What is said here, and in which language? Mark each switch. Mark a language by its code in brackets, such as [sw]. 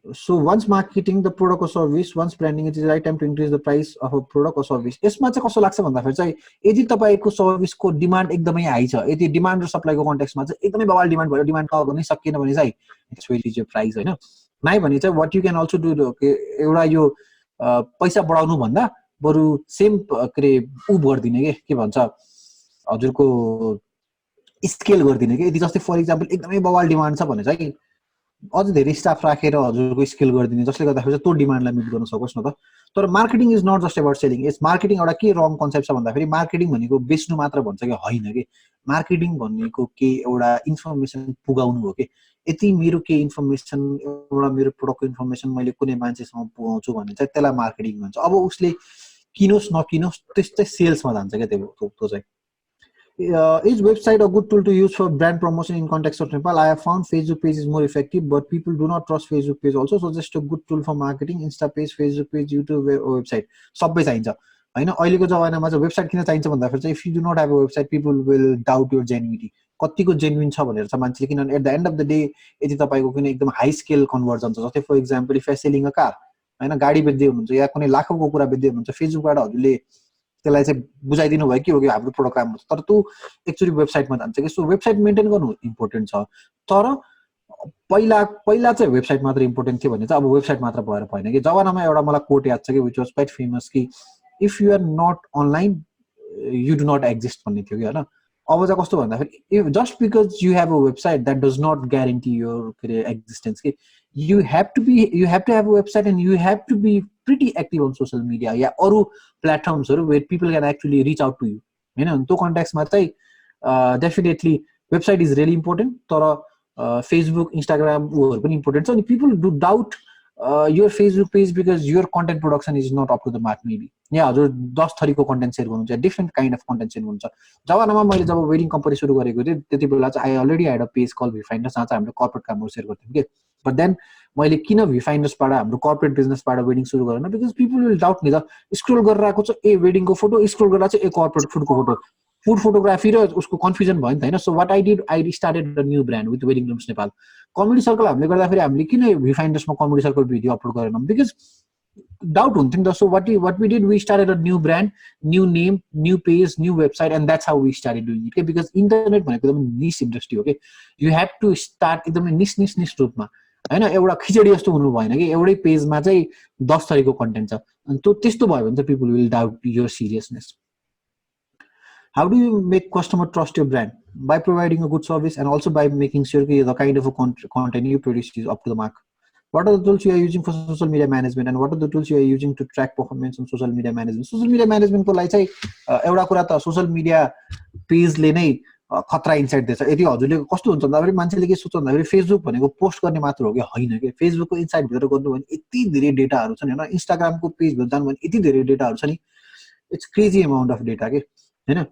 [en] So once marketing the product or service, once branding, it is the right time to increase the price of a product or service. [ne] यसमा चाहिँ कस्तो लाग्छ भन्दाखेरि चाहिँ यदि तपाईको सर्भिसको डिमान्ड एकदमै हाई छ, यदि डिमान्ड र सप्लाईको कन्टेक्स्टमा चाहिँ एकदमै बवाल डिमान्ड भयो, डिमान्ड कभर गर्नै सकिएन भने चाहिँ [en] it's well is your price [ne] होइन। नाइ भने चाहिँ [en] what you can also do, [ne] एउटा यो पैसा बढाउनु भन्दा बरु सेम उ गरिदिने के भन्छ हजुरको स्केल गरिदिने के। यदि जस्तै फर इक्जाम्पल एकदमै बवाल डिमान्ड छ भने चाहिँ अझ धेरै स्टाफ राखेर हजुरको स्केल गरिदिने, जसले गर्दाखेरि चाहिँ त्यो डिमान्डलाई मिट गर्न सकोस् न त। तर [en] Marketing is not just about selling. [ne] Yes marketing एउटा के रङ कन्सेप्ट छ भन्दाखेरि मार्केटिङ भनेको बेच्नु मात्र भन्छ कि होइन कि, मार्केटिङ भनेको के एउटा इन्फर्मेसन पुगाउनु हो कि। यति मेरो के इन्फर्मेसन, एउटा मेरो प्रोडक्टको इन्फर्मेसन मैले कुनै मान्छेसम्म पुगाउँछु भने चाहिँ त्यसलाई मार्केटिङ भन्छ। अब उसले किनोस् नकिनोस् त्यस्तै सेल्समा जान्छ क्या त्यो चाहिँ। [en] Is website a good tool to use for brand promotion in context of Nepal? I have found Facebook page is more effective, but people do not trust Facebook page also. So just a good tool for marketing, Insta page, Facebook page, YouTube website. [ne] सबै चाहिन्छ हैन। अहिलेको जमानामा चाहिँ website किन चाहिन्छ भन्दाखेरि चाहिँ [en] if you do not have a website people will doubt your genuinity, [ne] कतिको जेन्युइन छ भनेर चाहिँ मान्छेले। किनभने [en] at the end of the day [ne] यदि तपाईको कुनै एकदम हाई स्केल कन्भर्जन छ, जस्तै for example [en] if you are selling a car [ne] हैन, गाडी बेच्दै हुनुहुन्छ या कुनै लाखौंको कुरा बेच्दै हुनुहुन्छ, फेसबुकबाट हजुरले त्यसलाई चाहिँ बुझाइदिनु भयो कि हो कि हाम्रो प्रोडक्ट राम्रो छ, तर त्यो एक्चुअली वेबसाइटमा जान्छ कि। सो वेबसाइट मेन्टेन गर्नु इम्पोर्टेन्ट छ, तर पहिला चाहिँ वेबसाइट मात्र इम्पोर्टेन्ट थियो भने चाहिँ अब वेबसाइट मात्र भएर भएन कि। जमानामा एउटा मलाई कोट याद छ कि [en] which was quite famous कि if you are not online you do not exist [ne] भन्ने थियो कि होइन। अब चाहिँ कस्तो भन्दाखेरि [en] If just because you have a website that does not guarantee your के अरे existence कि। You have to have a website and you have to be pretty active on social media या अरू प्लेटफर्म्सहरु where people can actually reach out to you हैन। [ne] त्यो कन्टेक्स्टमा चाहिँ definitely website is really important, तर Facebook Instagram उहरु पनि important छ। [en] अनि people do doubt your Facebook page because your content production is not up to the mark maybe. [ne] यहाँ हजुर 10 थरीको कन्टेन्ट सेयर गर्नुहुन्छ, different kind of content share गर्नुहुन्छ। जमानामा मैले जब वेडिङ कम्पनी सुरु गरेको थिएँ त्यति बेला चाहिँ I already had a page call भ्यूफाइन्डर्स, जहाँ चाहिँ हाम्रो कर्पोरेट कामहरु सेयर गर्थ्यौं के। बट देन मैले किन भ्यूफाइन्डर्सबाट हाम्रो कर्पोरेट बिजनेसबाट वेडिङ सुरु गरेन, [en] because people will doubt [ne] नि त। स्क्रोल गरेर आएको छ ए वेडिङको फोटो, स्क्रोल गरेर चाहिँ ए कर्पोरेट फुडको फोटो, फुड फोटोग्राफी र उसको कन्फ्युजन भयो नि त हैन। [en] So what I did, I started a new brand with wedding looms Nepal. Comedy circle [ne] हामीले गर्दाखेरि हामीले किन भ्यूफाइन्डर्समा comedy circle video upload गरेनौं, because doubt हुन्थ्यो नि त। [en] So what we did, we started a new brand, new name, new page, new website, and that's how we started doing it के। [ne] Because internet भनेको एकदम निश इन्डस्ट्री हो के। [en] you have to start [ne] एकदमै निश रूपमा हैन। एउटा खिचडी जस्तो हुनु भएन कि एउटै पेजमा चाहिँ 10 थरीको कन्टेन्ट छ। अनि त्यो त्यस्तो भयो भने चाहिँ [en] People will doubt your seriousness. How do you make customer trust your brand? By providing a good service and also by making sure that the kind of a content you produce is up to the mark. What are the tools you are using for social media management, and what are the tools you are using to track performance on social media management? [ne] Social media management को लागि चाहिँ एउटा कुरा त social media पेजले नै खतरा insight दिन्छ। यदि हजुरले कस्तो हुन्छ भन्दाखेरि मान्छेले के सोच्छ भन्दाखेरि फेसबुक भनेको पोस्ट गर्ने मात्र हो कि होइन के। फेसबुकको इन्साइट भित्र गर्नु भने यति धेरै डेटाहरू छन् हैन। इन्स्टाग्रामको पेज भित्र जानु भने यति धेरै डेटाहरू छ नि, [en] it's crazy amount of data [ne] के हैन।